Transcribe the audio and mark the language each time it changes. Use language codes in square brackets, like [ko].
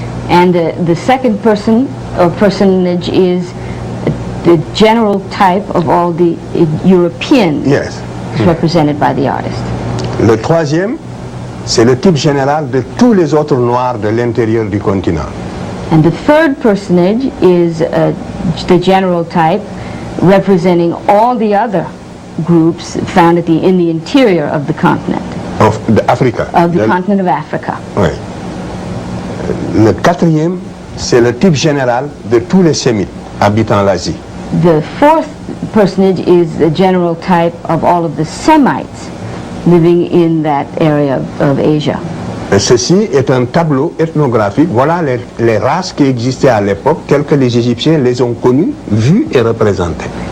[en] And the second person or personage is the general type of all the Europeans Yes. represented by the artist. [fr] Le troisième, c'est le type général de tous les autres Noirs de l'intérieur du continent. [en] And the third personage is the general type representing all the other groups found in the interior of the continent, Of Africa. continent of Africa. [fr] Oui. Le quatrième, c'est le type général de tous les Sémites habitant l'Asie. [en] The fourth personage is the general type of all of the Semites living in that area of Asia. [fr] Et ceci est un tableau ethnographique. Voilà les races qui existaient à l'époque, telles que les Égyptiens les ont connues, vues et représentées.